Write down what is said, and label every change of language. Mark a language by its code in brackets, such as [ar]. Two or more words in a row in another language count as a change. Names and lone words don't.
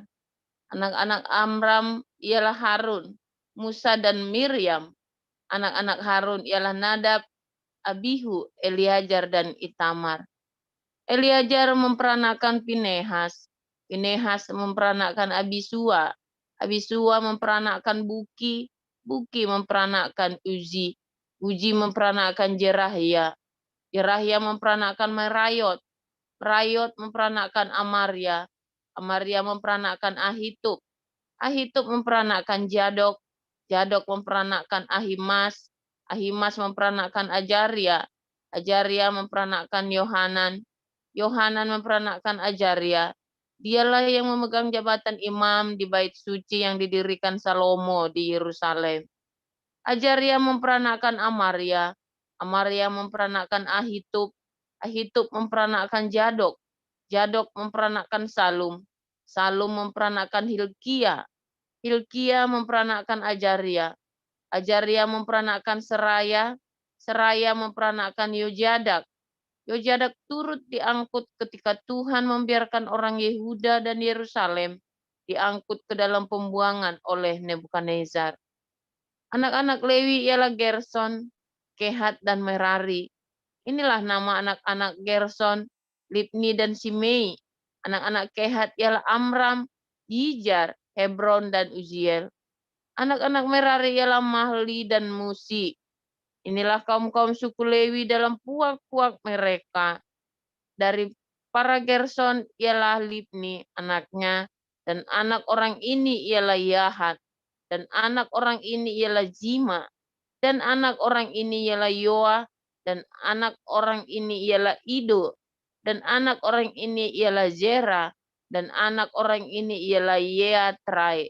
[id] Anak-anak Amram ialah Harun, Musa, dan Miriam. Anak-anak Harun ialah Nadab, Abihu, Eleazar, dan Itamar. Eleazar memperanakan Pinehas. Pinehas memperanakan Abisua. Abisua memperanakan Buki. Buki memperanakan Uzi. Uzi memperanakan Jerahia. Jerahia memperanakan Merayot. Merayot memperanakan Amaria. Amaria memperanakan Ahitub. Ahitub memperanakan Jadok. Jadok memperanakan Ahimas. Ahimas memperanakan Ajaria. Ajaria memperanakan Yohanan. Yohanan memperanakan Ajaria. Dialah yang memegang jabatan imam di bait suci yang didirikan Salomo di Yerusalem. Ajaria memperanakan Amaria. Amaria memperanakan Ahitub. Ahitub memperanakan Jadok. Jadok memperanakan Salum. Salum memperanakan Hilkia. Hilkia memperanakan Ajaria. Ajaria memperanakan Seraya. Seraya memperanakan Yojadak. Yojadak turut diangkut ketika Tuhan membiarkan orang Yehuda dan Yerusalem diangkut ke dalam pembuangan oleh Nebukadnezar. Anak-anak Lewi ialah Gerson, Kehat, dan Merari. Inilah nama anak-anak Gerson, Libni, dan Simei. Anak-anak Kehat ialah Amram, Yijar, Hebron, dan Uziel. Anak-anak Merari ialah Mahli dan Musi. Inilah kaum-kaum suku Lewi dalam puak-puak mereka. Dari para Gerson ialah Libni anaknya, dan anak orang ini ialah Yahat, dan anak orang ini ialah Zima, dan anak orang ini ialah Yoa, dan anak orang ini ialah Ido, dan anak orang ini ialah Zera, dan anak orang ini ialah Yeatrai.